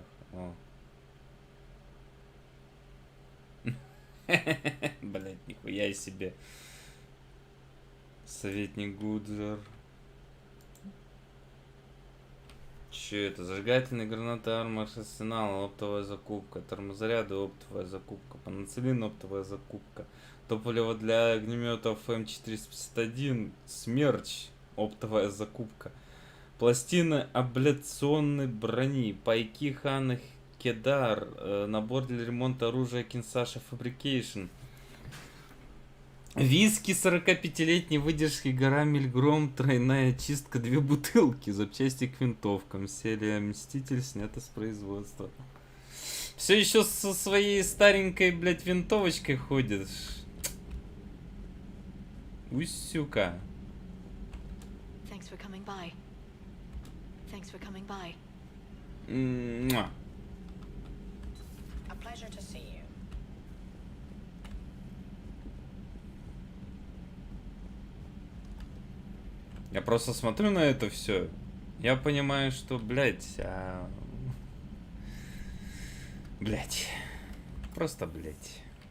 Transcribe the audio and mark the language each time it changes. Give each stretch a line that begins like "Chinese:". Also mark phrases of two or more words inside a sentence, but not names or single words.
Russian: О. Блять, нихуя себе. Советник Гуджер. Че это? Зажигательные гранаты, армор, арсенал, оптовая закупка, термозаряды, оптовая закупка, панацелин, оптовая закупка, топливо для огнеметов М451, смерч, оптовая закупка, пластины абляционной брони, пайки Ханы Кедар, набор для ремонта оружия Кинсаша Фабрикейшн, виски 45-летней выдержки гора Мильгром, тройная чистка, 2 бутылки, запчасти к винтовкам, серия Мститель снята с производства. Все еще со своей старенькой, блять, винтовочкой ходит. Усюка.
English: Thanks for coming by. Thanks for coming by. A pleasure to see you.
Russian: Я просто смотрю на это все. Я понимаю, что, блять, блять. Просто, блять.